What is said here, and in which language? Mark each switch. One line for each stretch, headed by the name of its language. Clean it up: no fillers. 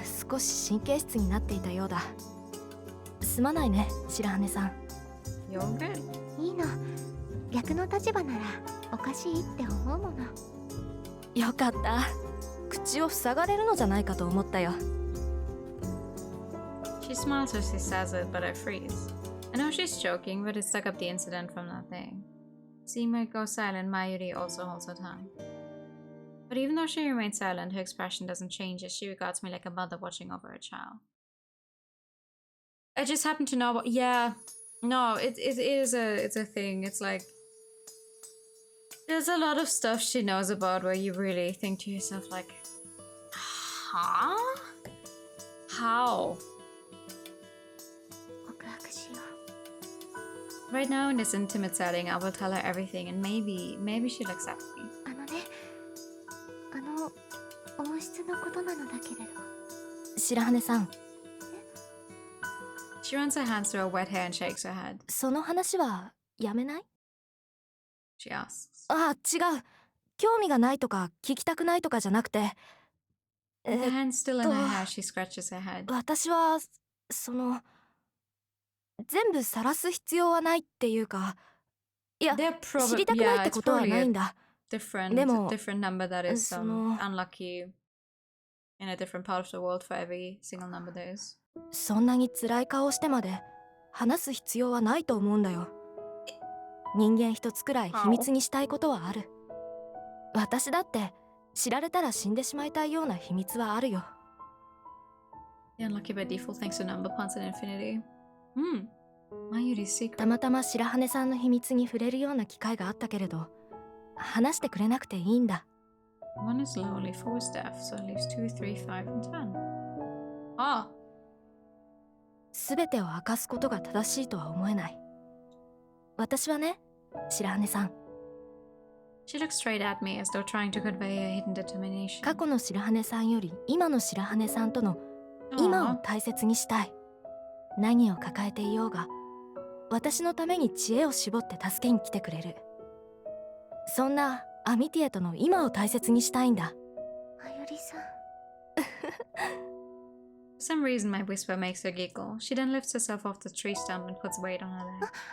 Japanese: 少し神経質になっていたようだ。すまないね、白羽さん。
English: You're good.
Japanese: いいの。逆の立場ならおかしいって思うもの。よかった。口を塞がれるのじゃないかと思ったよ。
English: She smiles as she says it, but I freeze. I know she's joking, but it's stuck up the incident from that thing. Seeing me go silent, Mayuri also holds her tongue. But even though she remains silent, her expression doesn't change as she regards me like a mother watching over a child. I just happen to know what. Yeah, no, it is a thing. It's like there's a lot of stuff she knows about where you really think to yourself like, huh? How? Right now in this intimate setting, I will tell her everything and maybe she'll accept me.
Japanese: 温室のことなのだけれど。白羽さん。
English: She runs her hands through her wet hair and shakes her head.
Japanese: その話はやめない？
English: She asks.
Japanese: あ、違う。興味がないとか聞きたくないとかじゃなくて。
English: With her hands still in her hair, she scratches her head.
Japanese: 私は全部晒す必要はないっていうか、いや、知りたくないってことはないんだ。
English: Different number that is unlucky in a different part of the world for every single number there is.
Japanese: そんなに辛い顔してまで話す必要はないと思うんだよ。人間一つくらい秘密にしたいことはある。私だって知られたら死んでしまいたいような秘密はあるよ。
English: The unlucky by default thanks to number puns in infinity. Mayuri's secret.
Japanese: たまたま白羽さんの秘密に触れるような機会があったけれど、話してくれなくていいんだ。
English: One is lonely, 4 is deaf, so it leaves 2, 3, 5, and 10. Ah!
Japanese: すべてを明かすことが正しいとは思えない。私はね、白羽さん。
English: She looks straight at me as though trying to convey a hidden determination.
Japanese: 過去の白羽さんより今の白羽さんとの今を大切にしたい。何を抱えていようが、私のために知恵を絞って助けに来てくれる。そんなアミティエとの今を大切にしたいんだ。まゆりさん。
English: For some reason, my whisper makes her giggle. She then lifts herself off the tree stump and puts weight on her leg.